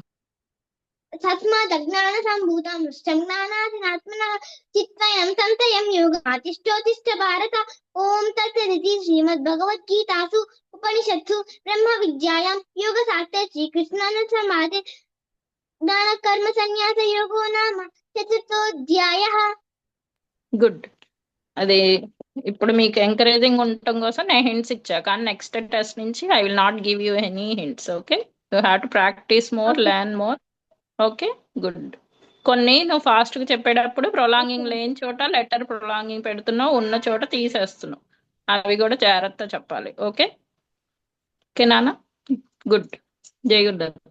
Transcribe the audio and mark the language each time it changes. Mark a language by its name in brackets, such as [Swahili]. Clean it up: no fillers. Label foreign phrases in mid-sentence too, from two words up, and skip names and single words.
[Sanskrit] तस्मादज्ञानसम्भूतं नष्टं ज्ञानादिनात्मनः चित्वयं तन्तयं योगमातिष्ठोतिष्ठ भारत ॐ तत्सदिति श्रीमद्भगवद्गीतासु उपनिषत्सु ब्रह्मविद्यायां योगशास्त्रे श्रीकृष्णार्जुनसंवादे ज्ञानकर्मसन्न्यासयोगो नाम चतुर्थोऽध्यायः [Telugu] గుడ్. అది ఇప్పుడు మీకు ఎంకరేజింగ్ ఉండటం కోసం నేను హింట్స్ ఇచ్చా, కానీ [English] next test [Telugu] నుంచి [English] I will not give you any hints. okay, you have to practice more, Okay. learn more. okay, good. [Telugu] కొన్ని నువ్వు ఫాస్ట్గా చెప్పేటప్పుడు ప్రొలాంగింగ్ లేని చోట [English] letter prolonging [Telugu] పెడుతున్నావు, ఉన్న చోట తీసేస్తున్నావు. అవి కూడా జాగ్రత్త చెప్పాలి. [English] okay okay [Telugu] నాన్న, గుడ్. జై గురుదత్త. వెయిట్.